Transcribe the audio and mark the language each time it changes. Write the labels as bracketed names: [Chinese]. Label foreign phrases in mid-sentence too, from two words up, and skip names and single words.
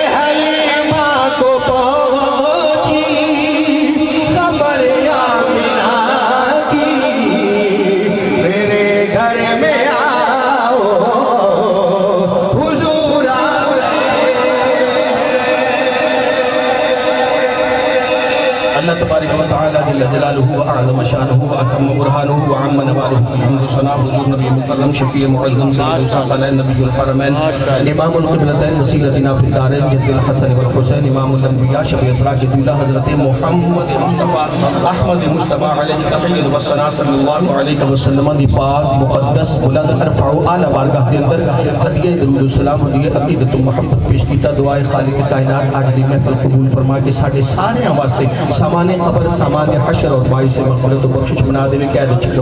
[Urdu] حلیمہ کو پہنچی خبر آمنہ کی، میرے گھر میں آؤ، حضور آ گئے. [Arabic] الله تبارك وتعالى جل جلاله وأعظم شأنه وأتم برهانه وعم نواله, [Urdu] حمد ثنا حضور [Arabic] نبي مكرم شفيع معظم صلى الله عليه نبي الحرمين إمام القبلتين وسيلتنا في الدارين جد الحسن والحسين إمام الأنبياء شفيع أسرار قبلة حضرة محمد مصطفى أحمد مصطفى عليه تحية وثناء صلى الله عليه وسلم [Punjabi] دی پاک مقدس بلند ارفع و اعلیٰ بارگاہ کے اندر ہدیہ درود و سلام ہدیہ عقیدت و محبت پیش کیتا. دعائے خالق کائنات آج دی محفل قبول فرما کے ساڈے سارے واسطے سامان قبر سامان حشر اور بائی سے مغفرت و بخشش بنا دیوے.